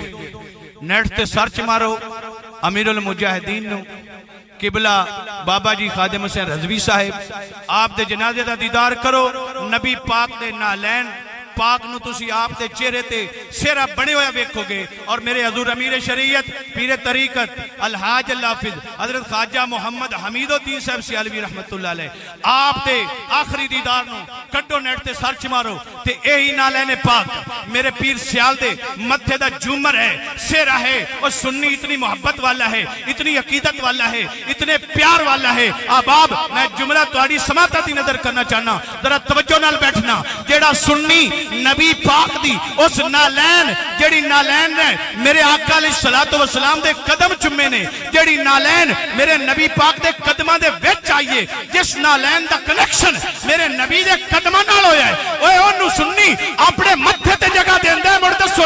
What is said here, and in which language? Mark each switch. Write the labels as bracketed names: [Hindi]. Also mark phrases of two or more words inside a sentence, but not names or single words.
[Punjabi] نیٹ تے سرچ مارو امیر المجاہدین نوں، قبلہ بابا جی خادم حسین رضوی صاحب، آپ دے جنازے دا دیدار کرو. نبی پاک دے نعلین پاک نوں تسی آپ دے چہرے تے سہرا بنے ہوئے ویکھو گے. اور میرے حضور امیر شریعت پیر طریقت الحاج حافظ حضرت خواجہ محمد حمید الدین صاحب سیالوی [Arabic] رحمة الله عليه [Punjabi] آپ دے آخری دیدار نوں کڈھو، نیٹ تے سرچ مارو تے یہی نعلین پاک میرے پیر سیال دے متھے دا جھومر ہے، سہرا ہے. [Urdu] اور سنی اتنی محبت والا ہے، اتنی عقیدت والا ہے، اتنے پیار والا ہے. [Punjabi] احباب میں جملہ تہاڈی سماعت دی نذر کرنا چاہنا، ذرا توجہ نال بیٹھنا. جیہڑا سنی نبی پاک دی اس نعلین، جیہڑی نعلین نے میرے آقا [Arabic] عليه الصلاة والسلام [Punjabi] دے قدم چمے نے، جیہڑی نعلین میرے نبی پاک دے قدماں دے وچ آئی اے، جس نعلین دا کنکشن میرے نبی دے قدماں نال ہویا ہے، اوئے اونوں سنی اپنے متھے تے جگہ دیندا ہے.